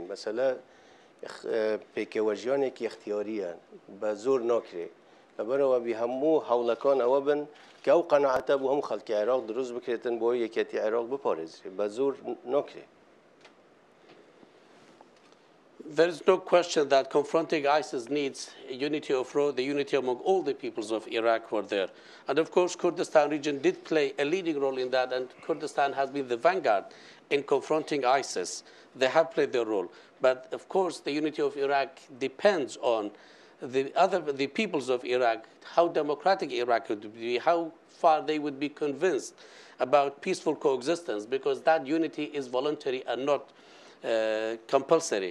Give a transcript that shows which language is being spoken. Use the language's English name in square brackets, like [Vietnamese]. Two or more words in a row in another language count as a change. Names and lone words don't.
[Central Kurdish] مەسەلە پێکەوەژیانێکی اختیاریە بە زۆر ناکرێت لەبەرەوە بی هەموو هەوڵەکان ئەوە بن کە ئەو قەناعەتە بۆ هەموو خەڵکی عێراق دروست بکرێتن بۆ یەکێتی عێراق بپارێزرێت بە زۆر ناکرێت. [English] There is no question that confronting ISIS needs a unity of role, the unity among all the peoples of Iraq who are there. And of course, Kurdistan region did play a leading role in that, and Kurdistan has been the vanguard in confronting ISIS. They have played their role. But of course, the unity of Iraq depends on the peoples of Iraq, how democratic Iraq would be, how far they would be convinced about peaceful coexistence, because that unity is voluntary and not compulsory.